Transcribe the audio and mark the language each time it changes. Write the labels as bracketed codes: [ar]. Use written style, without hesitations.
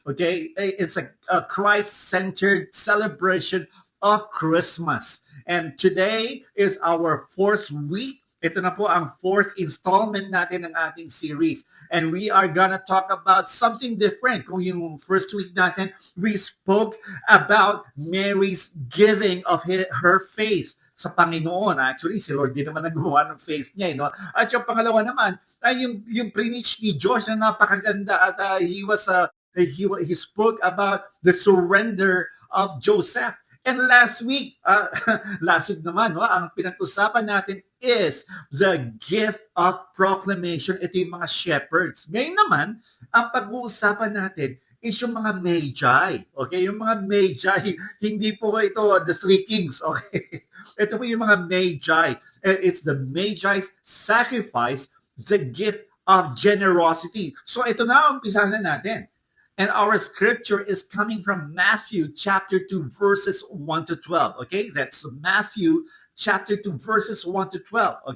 [en] Okay, it's a Christ-centered celebration of Christmas, and today is our fourth week. [tl] Ito na po ang fourth installment natin ng ating series. [en] And we are gonna talk about something different. [tl] Kung yung first week natin, [en] we spoke about Mary's giving of her faith [tl] sa Panginoon. Actually, si Lord din naman nagawa ng faith niya. No? At yung pangalawa naman, ay yung preach ni Josh na napakaganda at [en] he spoke about the surrender of Joseph. And last week, last week [tl] naman, no, ang pinag-usapan natin [en] is the gift of proclamation. [tl] Ito yung mga shepherds. Ngayon naman, ang pag-uusapan natin is yung mga magi. Okay? Yung mga magi, hindi po ito [en] the three kings. [tl] Okay? Ito po yung mga magi. [en] It's the magi's sacrifice, the gift of generosity. [tl] So ito na, umpisahan na natin. [en] And our scripture is coming from Matthew chapter 2, verses 1 to 12. Okay? That's Matthew chapter 2, verses 1 to 12.